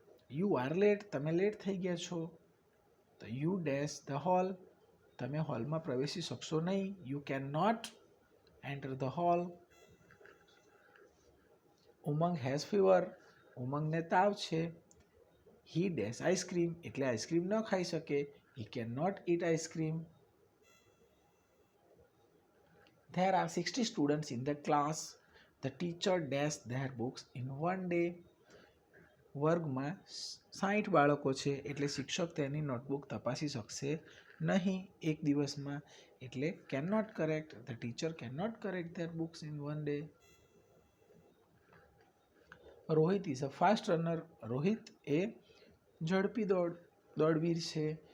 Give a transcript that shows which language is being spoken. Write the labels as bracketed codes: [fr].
[en] you are late, [gu] તમે late થઈ ગયા છો તો [en] you dash the hall, [gu] તમે હોલમાં પ્રવેશી શકશો નહીં. [en] You can not enter the hall. Umang has fever, [gu] ઉમંગને તાવ છે. [en] he dash ice cream, [gu] એટલે આઈસ્ક્રીમ ન ખાઈ શકે. [en] He can not eat ice cream. There are 60 students in the class. The teacher dashed their books in one day. [gu] વર્ગમાં 60 બાળકો છે એટલે શિક્ષક તેની નોટબુક તપાસી શકશે નહીં એક દિવસમાં એટલે [en] Can not correct. The teacher can not correct their books in one day. Rohit is a fast runner, [gu] Rohit એ ઝડપી દોડવીર છે.